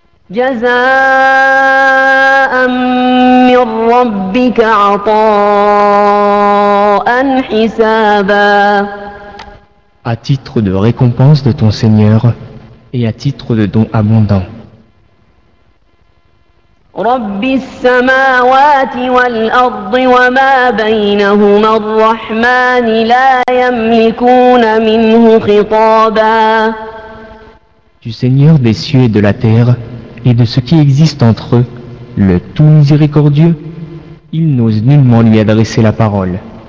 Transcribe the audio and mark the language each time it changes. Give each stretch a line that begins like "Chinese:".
Arabic: جزاء من ربك عطاء حسابا.
French: À titre de récompense de ton Seigneur et à titre de don abondant.
Arabic: رب السماوات والأرض وما بينهما الرحمن لا يملكون منه خطابا.
French: Du Seigneur des cieux et de la terre. Et de ce qui existe entre eux, le tout miséricordieux, il n'ose nullement lui adresser la parole.